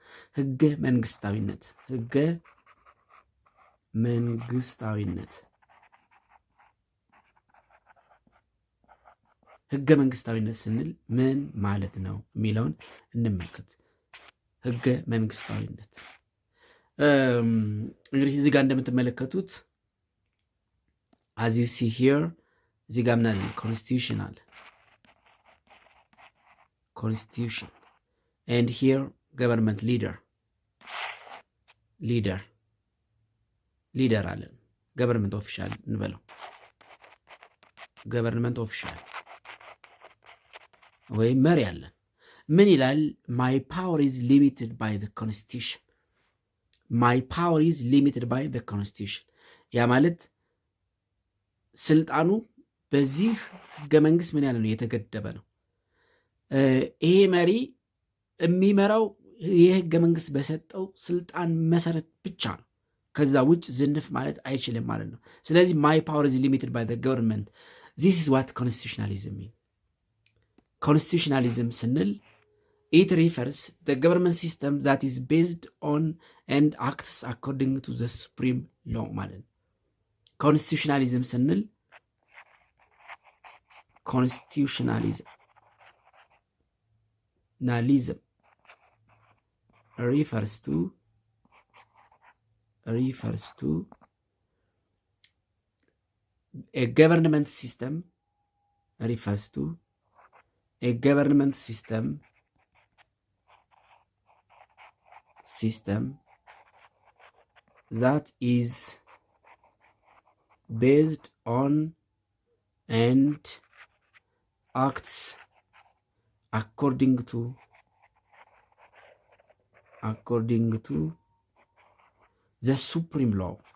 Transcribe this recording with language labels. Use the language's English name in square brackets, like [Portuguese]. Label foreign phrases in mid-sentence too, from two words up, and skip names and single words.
[Amharic] ህገ መንግስታዊነት ህገ መንግስታዊነት ስንል ምን ማለት ነው የሚለውን እንመልከት። ህገ መንግስታዊነት እንግዲህ እዚህ ጋር እንደምትመለከቱት [English] as you see here [Amharic] እዚህ ጋር ምን አለ? ኮንስቲቱሽን አለ። ኮንስቲቱሽን [English] and here government [Amharic] ሊደር አለን። [English] government official [Amharic] እንበለው። [English] government official [Amharic] ወይም መሪ አለን። ምን ይላል? [English] my power is limited by the constitution [Amharic] ያ ማለት ስልጣኑ በዚህ ህገ መንግስት ምን ያለ ነው? የተገደበ ነው። ይሄ መሪ የሚመራው ይህ ህገ መንግስት በሰጠው ስልጣን መሰረት ብቻ ነው። ከዛ ውጭ ዝንፍ ማለት አይችልም ማለት ነው። ስለዚህ [English] my power is limited by the government. [Amharic] this is what constitutionalism means. ኮንስቲቱሽናሊዝም ስንል [English] it refers the government system that is based on and acts according to the supreme law [Amharic] ማለት ነው። ኮንስቲቱሽናሊዝም ስንል [English] ኮንስቲቱሽናሊዝም refers to a government system that is based on and acts according to the supreme law.